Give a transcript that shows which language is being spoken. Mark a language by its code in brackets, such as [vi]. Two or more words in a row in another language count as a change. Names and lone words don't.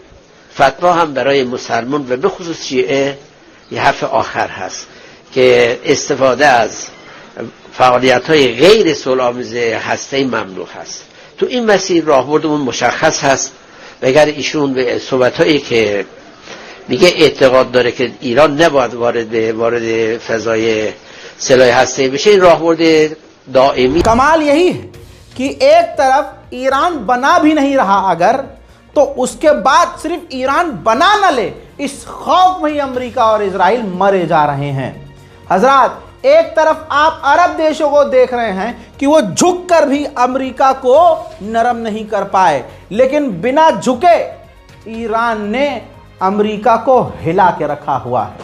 [fa] فتوا هم برای مسلمان و به خصوص شیعه یه حرف آخر هست که استفاده از فعالیت‌های غیر صلح‌آمیز هسته‌ای ممنوع هست. تو این مسیر راهبردمون مشخص هست و اگر ایشون به صحبت‌هایی که میگه اعتقاد داره که ایران نباید وارد فضای سلاح هسته‌ای بشه، این راهبرد دائمی. [hi] कमाल यही है कि एक तरफ ईरान बना भी नहीं रहा अगर, तो उसके बाद सिर्फ ईरान बना न ले इस खौफ में ही अमेरिका और इजराइल मरे जा रहे हैं। हजरात, एक तरफ आप अरब देशों को देख रहे हैं कि वो झुक कर भी अमेरिका को नरम नहीं कर पाए, लेकिन बिना झुके ईरान ने अमेरिका को हिला के रखा हुआ है।